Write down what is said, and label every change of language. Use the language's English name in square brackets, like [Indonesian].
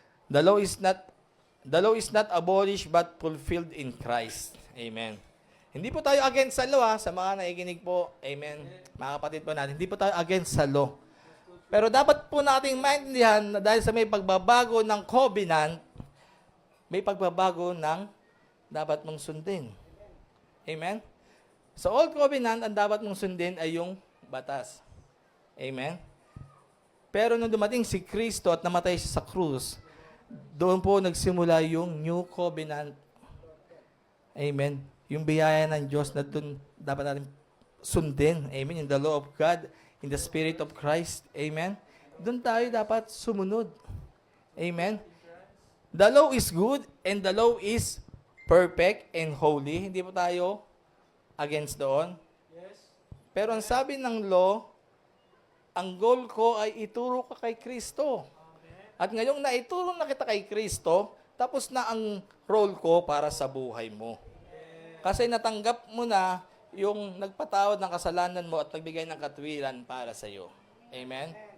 [English] The law is not abolished but fulfilled in Christ. Amen. [Filipino] Hindi po tayo against sa law, sa mga naikinig po. Amen. Mga kapatid po natin, hindi po tayo against sa law. Pero dapat po nating maintindihan na dahil sa may pagbabago ng covenant, may pagbabago ng dapat mong sundin. Amen? Sa old covenant, ang dapat mong sundin ay yung batas. Amen? Pero nung dumating si Kristo at namatay siya sa krus, doon po nagsimula yung new covenant. Amen? Yung biyaya ng Diyos na doon dapat natin sundin. Amen? [English] In the law of God, in the Spirit of Christ. [Filipino] Amen? doon tayo dapat sumunod. Amen? [English] The law is good and the law is perfect and holy. [Filipino] Hindi po tayo against doon. Pero ang sabi ng law, ang goal ko ay ituro ka kay Kristo. At ngayong naituro na kita kay Kristo, tapos na ang role ko para sa buhay mo. Kasi natanggap mo na yung nagpatawad ng kasalanan mo at nagbigay ng katwiran para sa iyo. Amen?